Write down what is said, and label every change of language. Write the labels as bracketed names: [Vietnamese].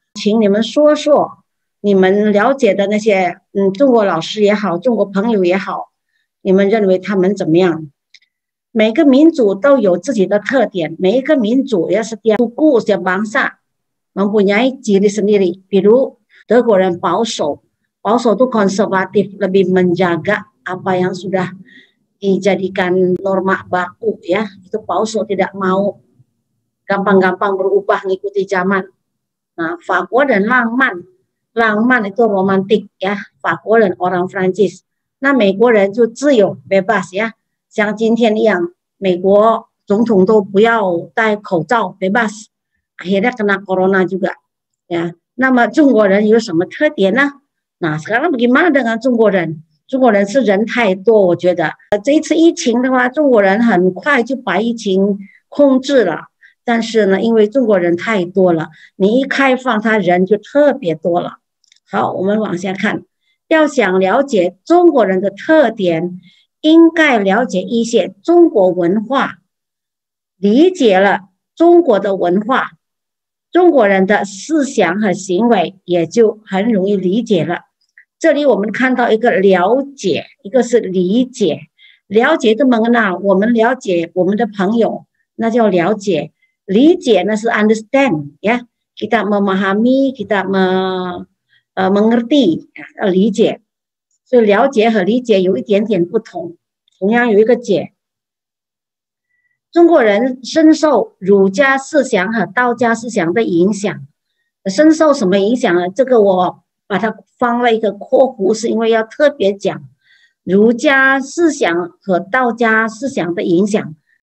[Chinese] 请你们说说你们了解的那些中国老师也好，中国朋友也好，你们认为他们怎么样？每个民族都有自己的特点，每一个民族也是 [Indonesian] setiap suku setiap bangsa mempunyai ciri sendiri. [Chinese] 比如德国人保守，保守 [Indonesian] itu konservatif, lebih menjaga apa yang sudah dijadikan norma baku ya. Itu 保守 tidak mau gampang-gampang berubah mengikuti zaman. Nah, [Chinese] 法国人浪漫，浪漫 [Indonesian] itu romantik ya. 法国人 orang Prancis. [Chinese] 那美国人就自由 [Indonesian] bebas ya. [Chinese] 像今天一样，美国总统都不要戴口罩 [Indonesian] bebas， akhirnya kena corona juga ya。 [Chinese] 那么中国人有什么特点呢？ [Indonesian] 那 sekarang bagaimana dengan 中国人？ [Chinese] 中国人是人太多，我觉得这一次疫情的话，中国人很快就把疫情控制了。但是呢，因为中国人太多了，你一开放，他人就特别多了。好，我们往下看，要想了解中国人的特点，应该了解一些中国文化，理解了中国的文化，中国人的思想和行为也就很容易理解了。这里我们看到一个了解，一个是理解。了解的mengenal，我们了解我们的朋友，那叫了解。理解那是 [Indonesian] understand ya, kita memahami, kita mengerti 理解。 [Chinese] 所以了解和理解有一点点不同，同样有一个解。中国人深受儒家思想和道家思想的影响，深受什么影响呢？这个我把它放了一个括弧，是因为要特别讲儒家思想和道家思想的影响。